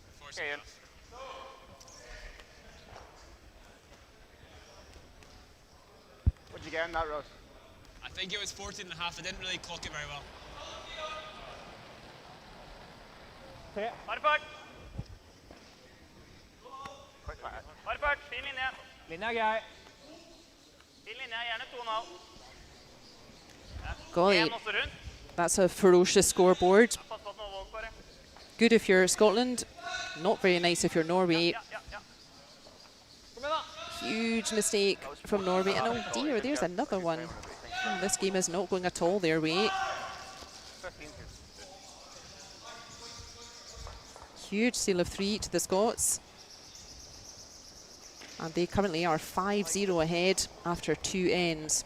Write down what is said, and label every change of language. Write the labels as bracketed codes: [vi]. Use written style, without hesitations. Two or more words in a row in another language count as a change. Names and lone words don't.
[en] Okay, Jens. What'd you get in that, Ross? I think it was 14 and a half. I didn't really clock it very well. [no] Harfart! Harfart, fin linje. Linja er grei. Fin linje, gjerne 2,5. [en] Golly, [no] En også rundt. [en] that's a ferocious scoreboard. [no] Pass på at noe våg bare. [en] Good if you're Scotland, not very nice if you're Norway. [no] Ja. Kom igjen da. [en] Huge mistake from Norway. And oh dear, there's another one. Oh, this game is not going at all their way. Huge seal of 3 to the Scots. And they currently are 5-0 ahead after 2 ends.